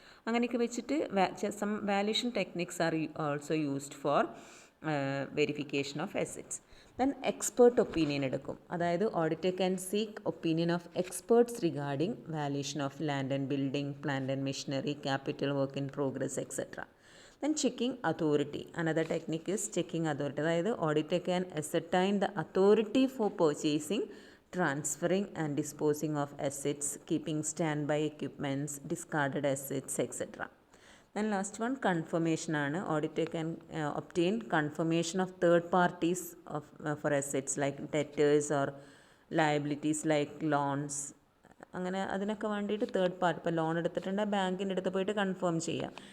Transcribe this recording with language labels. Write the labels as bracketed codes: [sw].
[ml] അങ്ങനെയൊക്കെ വെച്ചിട്ട് [en] Some valuation techniques are also used for verification of assets. Then expert opinion എടുക്കും, അതായത് auditor can seek opinion of experts regarding valuation of land and building, plant and machinery, capital, work in progress, etcetera. Then checking authority. Another technique is checking authority. അതായത് auditor can ascertain the authority for purchasing, transferring and disposing of assets, keeping standby equipments, discarded assets, etc. Then last one, confirmation ആണ്. Auditor can obtain confirmation of third parties of for assets like debtors or liabilities like loans. [ml] അങ്ങനെ അതിനൊക്കെ വേണ്ടിയിട്ട് third party, ഇപ്പോൾ loan എടുത്തിട്ടുണ്ട് ബാങ്കിൻ്റെ അടുത്ത് പോയിട്ട് confirm ചെയ്യാം.